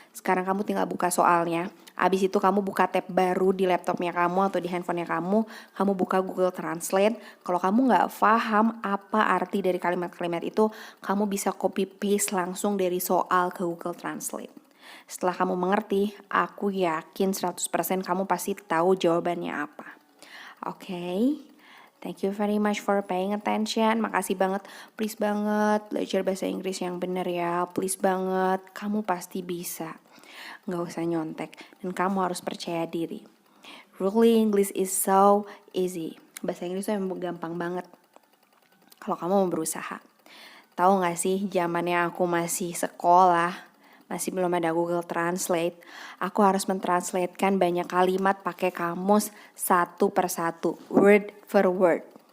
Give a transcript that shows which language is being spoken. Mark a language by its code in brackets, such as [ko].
[id] Sekarang kamu tinggal buka soalnya, abis itu kamu buka tab baru di laptopnya kamu atau di handphonenya kamu buka Google Translate. Kalau kamu gak paham apa arti dari kalimat-kalimat itu, kamu bisa copy paste langsung dari soal ke Google Translate. Setelah kamu mengerti, aku yakin 100% kamu pasti tahu jawabannya apa. Oke? [en] Thank you very much for paying attention. [id] Makasih banget. Please banget belajar bahasa Inggris yang bener ya. Please banget. Kamu pasti bisa. Nggak usah nyontek. Dan kamu harus percaya diri. [en] Really English is so easy. [id] Bahasa Inggris itu emang gampang banget. Kalau kamu mau berusaha. Tahu nggak sih zamannya aku masih sekolah, masih belum ada Google Translate, aku harus mentranslatekan banyak kalimat pakai kamus satu persatu, [en] word for word.